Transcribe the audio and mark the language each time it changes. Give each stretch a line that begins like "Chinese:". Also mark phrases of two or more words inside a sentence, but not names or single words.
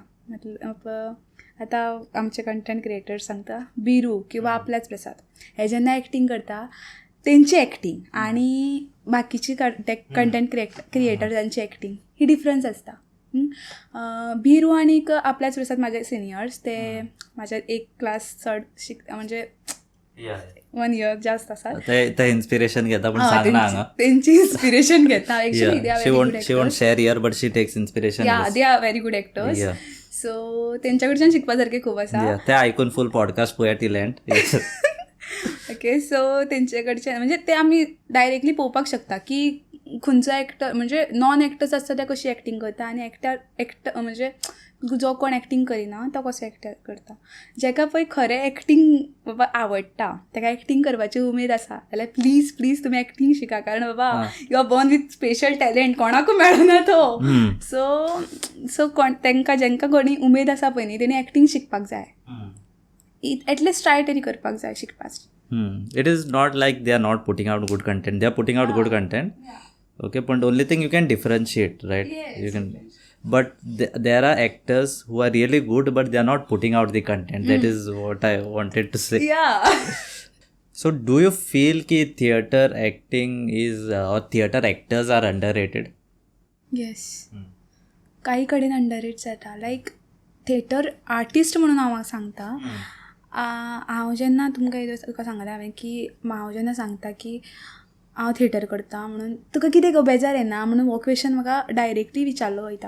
Konkani: मतलब आतां आमचे
English: content creators
Konkani: सांगता बिरू किंवा आपल्याच प्रसाद, हे जेन्ना एक्टींग करता तेंची एक्टींग आणि बाकीची
English: content creatorsanchi
Konkani: एक्टींग ही डिफरन्स आसता. बिरू आनीक आपल्याच प्रसाद म्हाजे सिनियर्स, ते म्हाज्या एक क्लास चड शिकता, म्हणजे 1 year जास्त आसा. ते इन्स्पिरेशन घेता पण सांगना हांगा. तेंची इन्स्पिरेशन घेता.
English: actually they are she won't share here but she takes inspiration. ya they are very good actors.
Konkani: सो तेंच्या कडच्यान शिकपा सारकें खूब आसा. ते आयकून
English: full podcast
Konkani: पळया
English: till end.
Konkani: ओके. सो तेंचे कडच्यान म्हणजे ते आमी डायरेक्टली पळोवपाक शकता की खंयचो एक्टर म्हणजे
English: non actors
Konkani: आसता ते कशी एक्टींग करता आनी एक्टर म्हणजे जो कोण एक्टींग करिना तो कसो एक्टर करता. जेका पळय खरें एक्टींग बाबा आवडटा, ताका एक्टींग करपाची उमेद आसा जाल्यार प्लीज तुमी एक्टींग शिका. कारण बाबा
English: you are born with special talent,
Konkani: कोणाकूय मेळना तो. सो तांकां जेंकां कोणी उमेद आसा पळय न्ही तेणी एक्टींग शिकपाक जाय.
English: at least try
Konkani: तरी करपाक जाय शिकपाक.
English: It is not like they are not putting out good content. They are putting out good content. Okay, but only thing you can differentiate, right? You can, but there are actors who are really good, but they are not putting out the content. That is what I wanted to say. Yeah. So, do you feel कि theater acting is or theater actors are underrated? Yes.
Konkani: काही कडेन अंडररेट जाता.
English: like theatre artist
Konkani: म्हणून हांव सांगता. हांव जेन्ना तुका सांगलें हांवें की हांव जेन्ना सांगता की हांव थिएटर करता म्हणून तुका कितें गो बेजार येना म्हणून हो क्वेश्चन म्हाका डायरेक्टली विचारलो वयता.